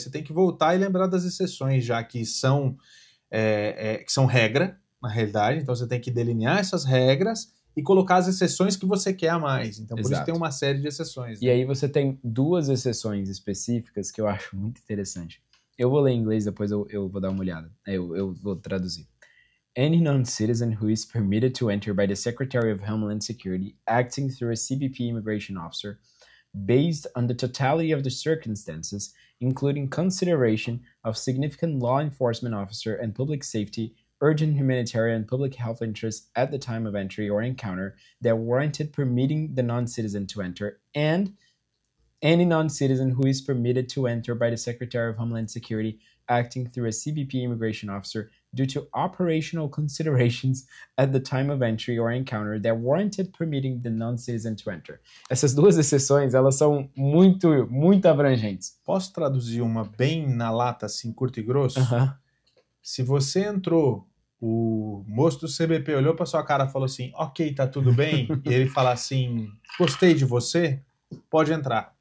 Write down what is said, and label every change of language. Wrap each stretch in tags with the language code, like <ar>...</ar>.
<pt>Aí você tem que voltar e lembrar das exceções, já que são regra, na realidade. Então você tem que delinear essas regras e colocar as exceções que você quer a mais. Então, por isso tem uma série de exceções. E aí você tem 2 exceções específicas que eu acho muito interessante. Eu vou ler em inglês, depois eu vou dar uma olhada. Eu vou traduzir.</pt> <en>Any non-citizen who is permitted to enter by the Secretary of Homeland Security, acting through a CBP immigration officer, based on the totality of the circumstances, including consideration of significant law enforcement officer and public safety, urgent humanitarian and public health interests at the time of entry or encounter that warranted permitting the non-citizen to enter, and any non-citizen who is permitted to enter by the Secretary of Homeland Security acting through a CBP immigration officer due to operational considerations at the time of entry or encounter that warranted permitting the non-citizen to enter.</en> <pt>Essas 2 exceções, elas são muito, muito abrangentes. Posso traduzir uma bem na lata, assim, curto e grosso? Se você entrou, o moço do CBP olhou pra sua cara e falou assim, ok, tá tudo bem, e ele fala assim, gostei de você, pode entrar.</pt>